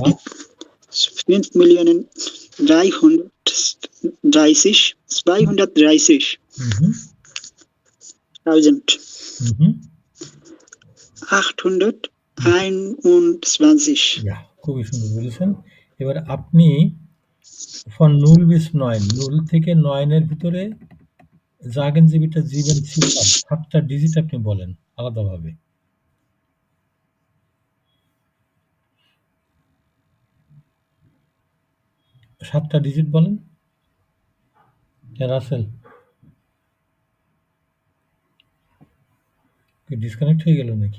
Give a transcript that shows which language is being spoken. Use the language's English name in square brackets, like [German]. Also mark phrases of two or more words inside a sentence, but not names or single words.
[German] 5 Millionen 330 230 হুম। 1000 হুম। 821। [Bangla] ইয়া, খুবই সুন্দর বলেছেন। এবার আপনি [German] von 0 bis 9, [Bangla] 0 থেকে 9 এর ভিতরে [German] sagen Sie bitte 7 Ziffern, [Bangla] 7টা ডিজিট আপনি বলেন আলাদাভাবে। 7টা ডিজিট বলেন। রাসেল কি ডিসকানেক্ট হয়ে গেল নাকি?